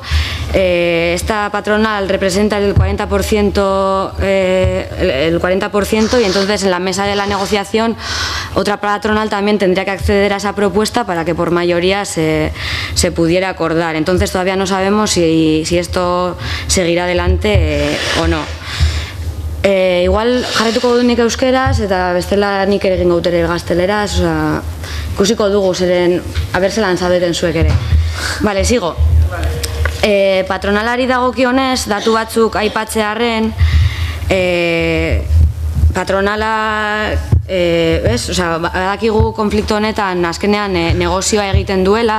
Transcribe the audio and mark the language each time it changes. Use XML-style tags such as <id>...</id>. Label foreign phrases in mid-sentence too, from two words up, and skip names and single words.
<es>Esta patronal representa el 40%, y entonces en la mesa de la negociación otra patronal también tendría que acceder a esa propuesta para que por mayoría se pudiera acordar. Entonces todavía no sabemos si esto seguirá adelante o no.</es> <eu>Igual jarretuko dut nik euskeraz eta bestela nik ere egingo dut ere gazteleraz, osea, ikusiko dugu zeren, aber zelan zabeten zuek ere.</eu> <es>Vale, sigo.</es> <eu>Patronalari dagokionez, datu batzuk aipatzearren, patronala, badakigu konflikto honetan azkenean negozioa egiten duela.</eu>